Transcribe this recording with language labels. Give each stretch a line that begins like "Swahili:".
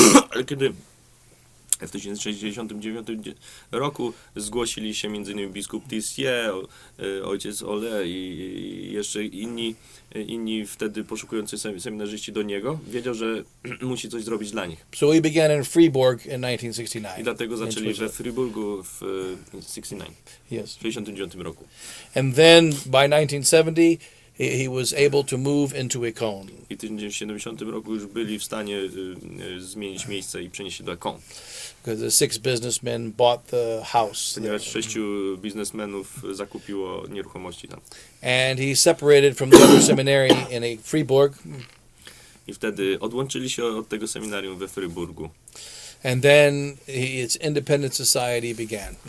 Polish: Ale kiedy w 1969 roku zgłosili się m.in. biskup Tissier, ojciec Ole i jeszcze inni wtedy poszukujący seminarzyści do niego, wiedział, że musi coś zrobić dla nich.
English: So he began in Fribourg in 1969.
Polish: I dlatego zaczęli we
English: Switzerland.
Polish: Friburgu w 69,
English: Yes.
Polish: w 69 roku.
English: And then by 1970, he was able to move into Econ.
Polish: I w 1970 roku już byli w stanie zmienić miejsce i przenieść się do Caen.
English: Because the 6 businessmen bought the house there.
Polish: Ponieważ 6 biznesmenów zakupiło nieruchomości tam.
English: And he separated from the other seminary in Fribourg.
Polish: I wtedy odłączyli się od tego seminarium we Fryburgu.
English: And then its independent society began.